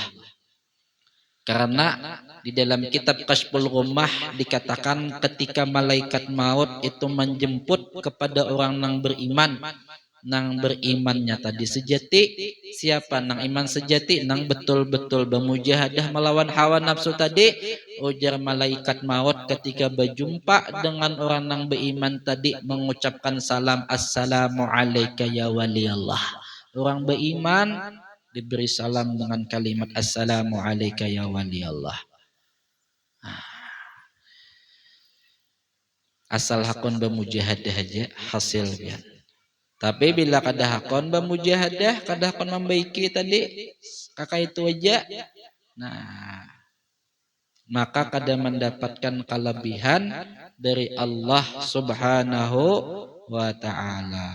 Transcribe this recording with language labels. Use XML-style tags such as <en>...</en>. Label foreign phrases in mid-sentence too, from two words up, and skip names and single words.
<id>Karena di dalam kitab Kashful Ghummah dikatakan ketika malaikat maut itu menjemput kepada orang nang beriman, nang berimannya tadi sejati, siapa nang iman sejati, nang betul-betul bermujahadah melawan hawa nafsu tadi, ujar malaikat maut ketika berjumpa dengan orang nang beriman tadi mengucapkan salam,</id> <ar>السلام عليك يا ولي الله.</ar> <id>Orang beriman diberi salam dengan kalimat</id> <ar>السلام عليك يا ولي الله.</ar> <bjn>Asal hakun bermujahadah aja hasil biar. Tapi bila kada hakun bermujahadah, kada hakun membaiki tadi kakak itu aja, nah maka kada mendapatkan kelebihan dari</bjn> <ar>الله سبحانه وتعالى.</ar>